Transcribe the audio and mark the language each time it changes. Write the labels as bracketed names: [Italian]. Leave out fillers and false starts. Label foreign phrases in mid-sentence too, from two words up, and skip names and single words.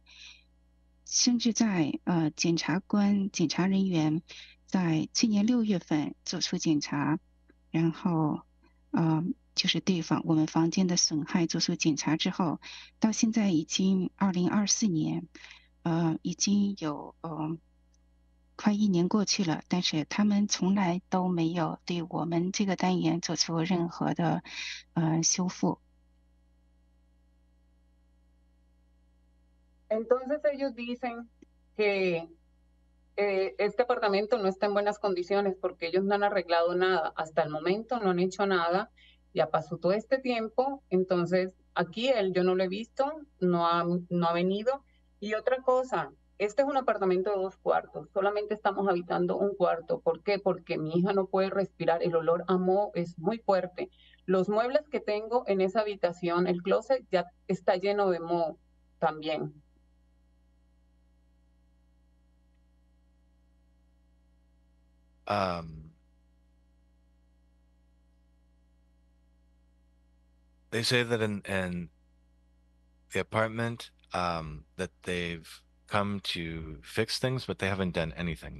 [Chinese] 甚至在检察人员在去年6月份做出检查，然后就是对我们房间的损害做出检查之后，到现在已经2024年，已经有快1年过去了，但是他们从来都没有对我们这个单元做出任何的修复。 [Spanish] Entonces ellos dicen que este apartamento no está en buenas condiciones porque ellos no han arreglado nada. Hasta el momento no han hecho nada. Ya pasó todo este tiempo. Entonces aquí yo no lo he visto, no ha venido. Y otra cosa, este es un apartamento de 2 cuartos. Solamente estamos habitando un cuarto. ¿Por qué? Porque mi hija no puede respirar. El olor a moho es muy fuerte. Los muebles que tengo en esa habitación, el closet ya está lleno de moho también. [English] They say that in the apartment that they've come to fix things, but they haven't done anything.